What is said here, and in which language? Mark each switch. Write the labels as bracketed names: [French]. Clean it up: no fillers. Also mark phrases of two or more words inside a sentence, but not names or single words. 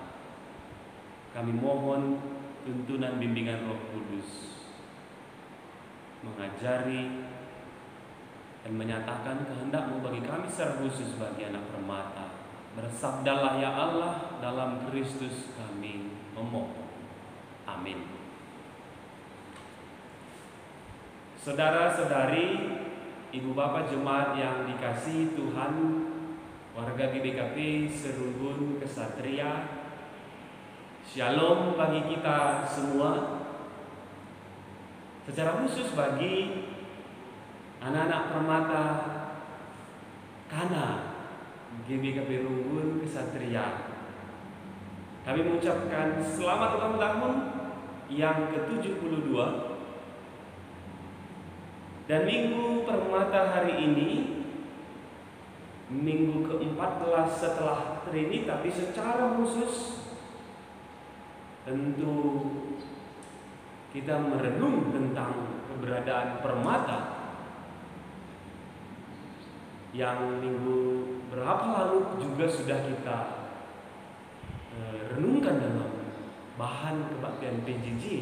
[Indonesian] Kami mohon tuntunan bimbingan Roh Kudus mengajari dan menyatakan kehendak-Mu bagi kami secara khusus bagi anak Permata. Bersabdalah ya Allah, dalam Kristus kami memohon. Amin. Saudara-saudari, ibu bapak jemaat yang dikasihi Tuhan, warga GBKP Serungun Kesatria, Shalom bagi kita semua. Secara khusus bagi anak-anak Permata Kana GBKP Rungun Kesatria, kami mengucapkan selamat ulang tahun yang ke-72. Dan Minggu Permata hari ini Minggu ke-14 setelah Trini, tapi secara khusus tentu kita merenung tentang keberadaan Permata yang minggu berapa lalu juga sudah kita renungkan dalam bahan kebaktian PJJ.